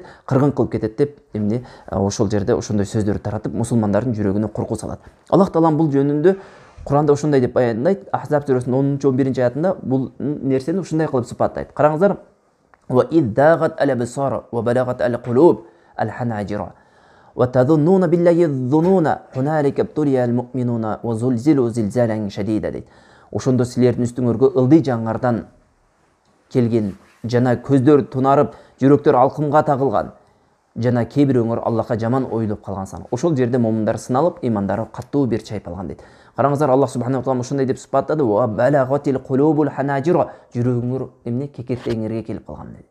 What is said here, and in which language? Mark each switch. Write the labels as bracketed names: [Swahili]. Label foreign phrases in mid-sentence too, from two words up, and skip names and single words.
[Kyrgyz] Кыргын кылып кетет деп эмне ошол жерде ошондой сөздөрдү таратып, мусулмандардын жүрөгүнө коркуу салат. Аллах таалам бул жөнүндө Куранда ошондой деп баяндайт. Ахзаб сүрөсүнүн 10-11 аятында бул нерсени ушундай кылып сыпаттайт. [Arabic] Караңыздар. وإذ زاغت الأبصار وبلغت القلوب الحناجر وتظنون بالله الظنونا هنالك ابتلي المؤمنون وزلزلوا زلزالا شديدا дейт. [Kyrgyz] Ошондо силердин үстүңөргө ылдый жаңардан келген жана көздөр тунарып, жүрөктөр алкымга тагылган жана кээ бирөөңөр Аллахка жаман ойлоп калгансың. Ошол жерде момундар сыналып, имандары каттуу бир чайпалган дейт. Караңыздар, [Arabic] الله سبحانه تعالى [Kyrgyz] ошондой деп сыпаттады: [Arabic] "وبلغت القلوب الحناجر", [Kyrgyz] жүрөгүңөр эмне кекертегиңерге келип калган дейт.